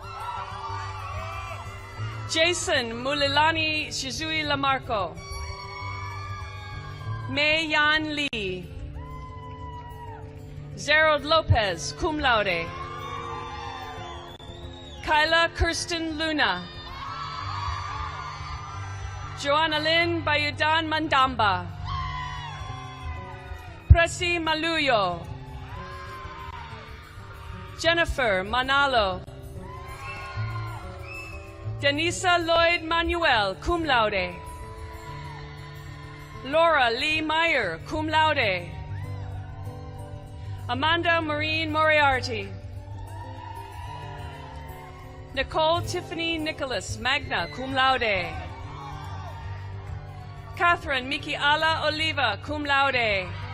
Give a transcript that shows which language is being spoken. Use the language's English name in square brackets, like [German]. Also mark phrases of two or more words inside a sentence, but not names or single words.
[English] Jason Mulilani Shizui Lamarco. Mei Yan Lee. Zerold Lopez, [Latin] cum laude. [English] Kyla Kirsten Luna. Joanna Lynn Bayudan Mandamba. Presi Maluyo. Jennifer Manalo. Denisa Lloyd Manuel, [Latin] cum laude. [English] Laura Lee Meyer, [Latin] cum laude. [English] Amanda Maureen Moriarty. Nicole Tiffany Nicholas, [Latin] magna cum laude. [English] Catherine Mikiala Oliva, [Latin] cum laude.